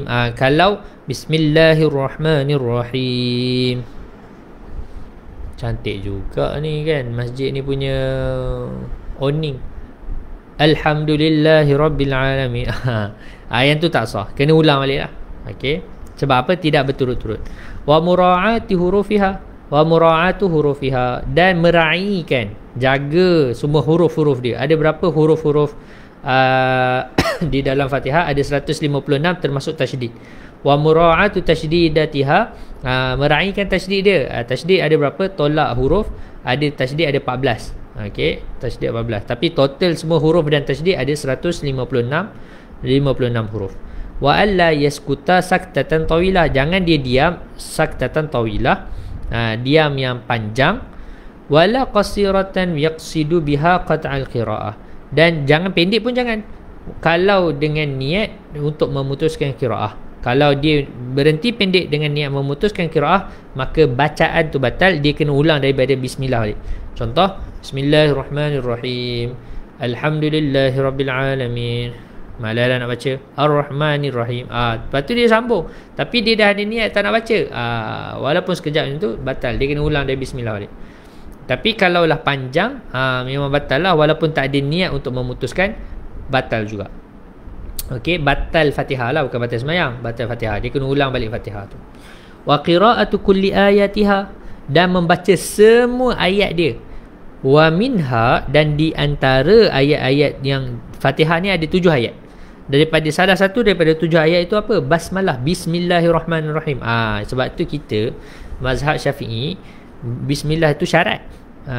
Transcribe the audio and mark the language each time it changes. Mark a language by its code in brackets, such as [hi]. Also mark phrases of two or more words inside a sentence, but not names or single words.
[ms] Kalau Bismillahirrahmanirrahim, cantik juga ni kan masjid ni punya awning. [ar] الحمد لله رب العالمين. [ms] Yang tu tak sah, kena ulang balik lah. Okey, sebab apa? Tidak berturut-turut. [ar] ومراعاة حروفها، ومراعاة حروفها, [ms] dan meraihkan, jaga semua huruf-huruf dia. Ada berapa huruf-huruf di dalam Fatihah? Ada 156 termasuk tasydid. [ar] ومراعاة تشديداتها, [ms] meraihkan tasydid dia. Tasydid ada berapa? Tolak huruf, ada tasydid ada 14. Okey, tasydid 14. Tapi total semua huruf dan tasydid ada 156 huruf. [ar] وأن لا يسكت سكتة طويلة, [ms] jangan dia diam [ar] سكتة طويلة, [ms] diam yang panjang. [ar] ولا قصيرة يقصد بها قطع القراءة, [ms] dan jangan pendek pun jangan, kalau dengan niat untuk memutuskan qiraah. Kalau dia berhenti pendek dengan niat memutuskan qiraah, maka bacaan tu batal, dia kena ulang daripada bismillah balik. Contoh, [ar] بسم الله الرحمن الرحيم، الحمد لله رب العالمين, [ms] malah nak baca Ar-Rahmanir-Rahim. Lepas tu dia sambung, tapi dia dah ada niat tak nak baca, walaupun sekejap macam tu, batal, dia kena ulang dari bismillah balik. Tapi kalaulah panjang, memang batal lah, walaupun tak ada niat untuk memutuskan, batal juga. Okey, batal Fatihah lah, bukan batal semayang, batal Fatihah, dia kena ulang balik Fatihah tu. [ar] وقراءة كل آياتها, [ms] dan membaca semua ayat dia. [ar] ومنها, [ms] dan di antara ayat-ayat yang Fatihah ni ada 7 ayat. Daripada salah satu daripada 7 ayat itu apa? Basmalah, Bismillahirrahmanirrahim. Sebab tu kita mazhab Syafi'i, bismillah itu syarat.